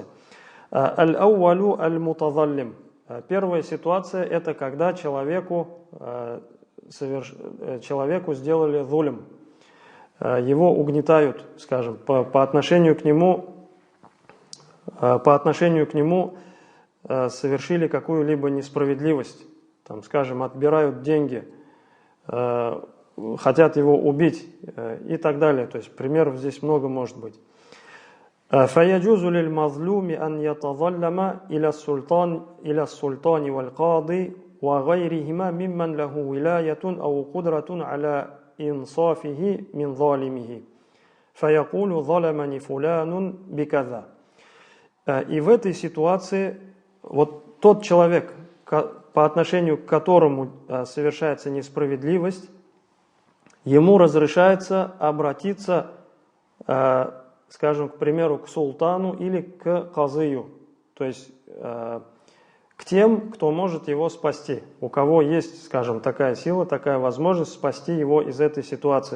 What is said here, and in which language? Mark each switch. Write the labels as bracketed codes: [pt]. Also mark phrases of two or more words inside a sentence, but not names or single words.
[ar] الأول المتظلم. [ru] Первая ситуация – это когда человеку сделали зулм, его угнетают, скажем, по отношению к нему совершили какую-либо несправедливость, там, скажем, отбирают деньги, хотят его убить и так далее. То есть примеров здесь много может быть. [ar] فَيَجُوزُ لِلْمَظْلُومِ أَنْ يَتَظَلَّمَ إِلَى السُّلْطَانِ وَالْقَاضِي وَغَيْرِهِمَا مِمَّنْ لَهُ وِلَايَةٌ أَوْ قُدْرَةٌ عَلَى إِنصَافِهِ مِنْ ظَالِمِهِ فَيَقُولُ ظَلَمَنِ فُلَانٌ بِكَذَا. [ru] И в этой ситуации вот тот человек, по отношению к которому совершается несправедливость, ему разрешается обратиться, скажем, к примеру, к султану или к казыю, то есть к тем, кто может его спасти, у кого есть, скажем, такая сила, такая возможность спасти его из этой ситуации.